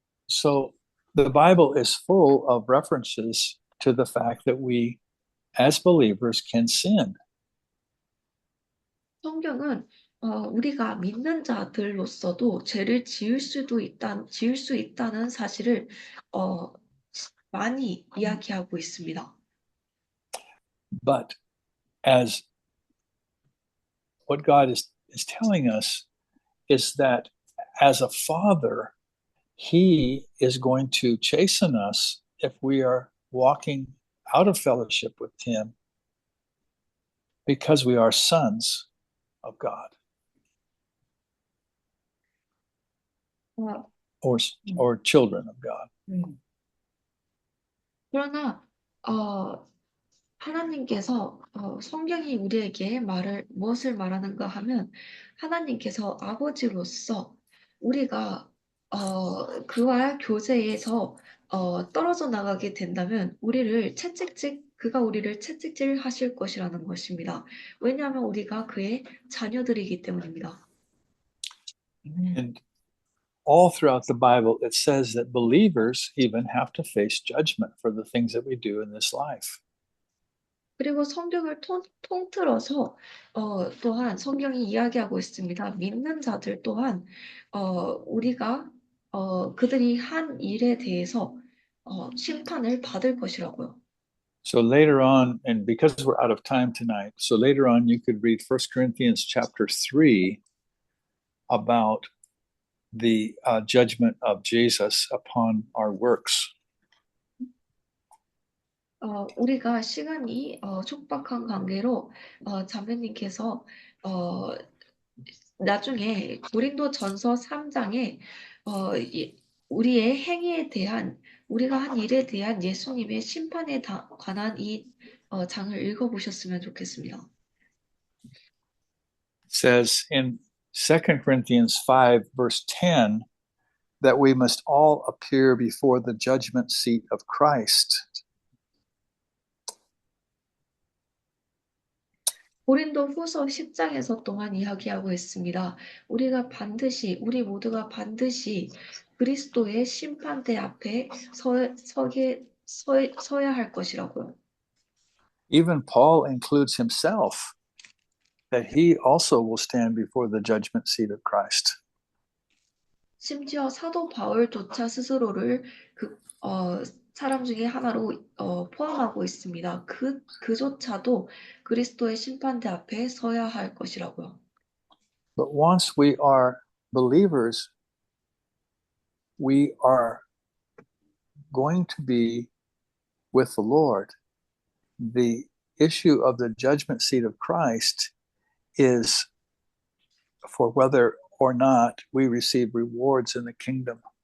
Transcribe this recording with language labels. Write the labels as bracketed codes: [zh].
[en] So the Bible is full of references to the fact that we, as believers, can sin. [ko] 성경은 우리가 믿는 자들로서도 죄를 지을 수 있다는 사실을 많이 이야기하고 있습니다. [en] But as what God is telling us is that as a father, he is going to chasten us if we are walking out of fellowship with him because we are sons of God 어, or children of God. [ko] 그러나 하나님께서 성경이 우리에게 무엇을 말하는가 하면 하나님께서 아버지로서 우리가 그와 교제에서 떨어져 나가게 된다면 그가 우리를 채찍질 하실 것이라는 것입니다. 왜냐하면 우리가 그의 자녀들이기 때문입니다. [en] And all throughout the Bible, it says that believers even have to face judgment for the things that we do in this life. [ko] 그리고 성경을 통틀어서 또한 성경이 이야기하고 있습니다. 믿는 자들 또한 우리가 그들이 한 일에 대해서 심판을 받을 것이라고요. [en] So later on, and because we're out of time tonight, so later on you could read 1 Corinthians chapter 3 about the judgment of Jesus upon our works. [ko] 우리가 시간이 촉박한 관계로 자매님께서 나중에 고린도전서 3장에 우리의 행위에 대한 우리가 한 일에 대한 예수님의 심판에 관한 이 장을 읽어보셨으면 좋겠습니다. [en] It says in 2 Corinthians 5 verse 10 that we must all appear before the judgment seat of Christ. [ko] 고린도 후서 10장에서 또한 이야기하고 있습니다. 우리 모두가 반드시 그리스도의 심판대 앞에 서야 할 것이라고요. [en] Even Paul includes himself that he also will stand before the judgment seat of Christ. [ko] 심지어 사도 바울조차 스스로를 사람 중에 하나로 포함하고 있습니다. 그조차도 그리스도의 심판대 앞에 서야 할 것이라고요. [en] But once we are believers, we are going to be with the Lord. The issue of the judgment seat of Christ is for whether or not we receive rewards in the kingdom.